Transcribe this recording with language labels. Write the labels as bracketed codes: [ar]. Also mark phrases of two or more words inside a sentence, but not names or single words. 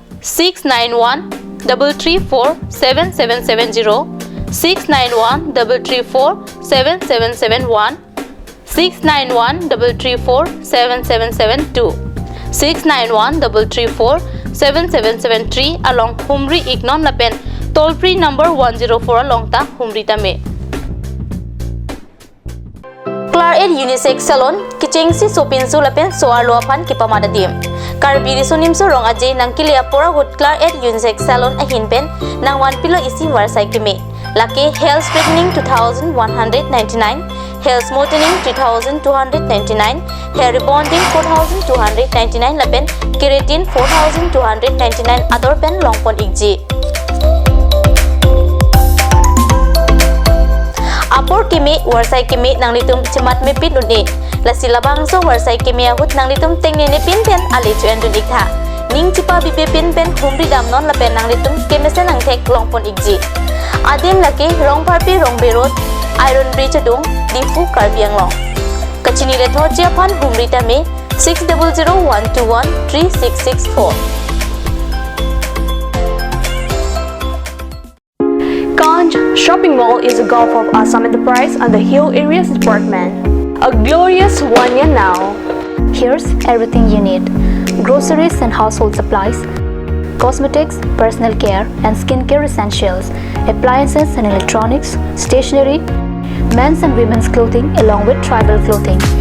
[mjw] 691-334-7770 691-334-7771 691-334-7772 691-334-7773 along Humri Ignon Lapen [en] toll free number [mjw] 104 along ta Humri Tame Claret Unisex Salon kichengsi sopinsu lapen soar luapan kipamadadim Karbi Anglong rong aje nang kilia pora good Claret Unisex Salon ahin pen nang 1 pilo isi warsai kime laki [en] hair straightening [mjw] 2,199 [en] hair smoothing [mjw] 3,299 [en] hair rebonding [mjw] 4,299 lapen keratin 4,299 other pen long pon igji apor kime warsai kime nang litum cemat mepit unni lasi labang so warsai kime ahut nang litum tengne ne pin pen ali chuan dun ikha ning chipa bipe pin pen humri dam non la pen nang litum kemese nang thek longpon ikji adem lake rong parpi rong berot [en] iron bridge [mjw] dung difu Karbi Anglong kachini le thor japhan humri tame 6001213664 [en] Ganj Shopping Mall is a gulf of Assam Enterprise and the Hill Areas Department. A glorious one year now. Here's everything you need. Groceries and household supplies, cosmetics, personal care and skincare essentials, appliances and electronics, stationery, men's and women's clothing along with tribal clothing.